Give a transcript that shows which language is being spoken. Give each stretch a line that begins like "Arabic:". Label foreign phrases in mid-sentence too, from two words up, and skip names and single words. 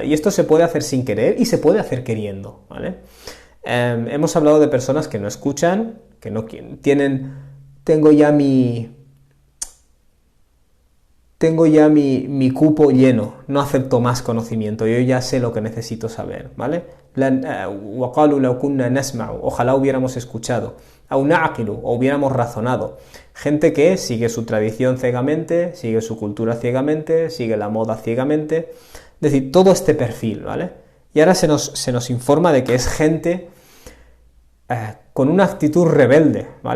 Spanish: Y esto se puede hacer sin querer y se puede hacer queriendo, ¿vale? Hemos hablado de personas que no escuchan, que no tienen... Tengo ya mi cupo lleno, no acepto más conocimiento, yo ya sé lo que necesito saber, ¿vale?
Arabic: وَقَالُوا لَوْ كُنَّا نَسْمَعُ,
Spanish: ojalá hubiéramos escuchado,
Arabic: أَوْ نَعْقِلُ,
Spanish: o hubiéramos razonado. Gente que sigue su tradición ciegamente, sigue su cultura ciegamente, sigue la moda ciegamente, es decir, todo este perfil, ¿vale? Y ahora se nos informa de que es gente con una actitud rebelde, ¿vale?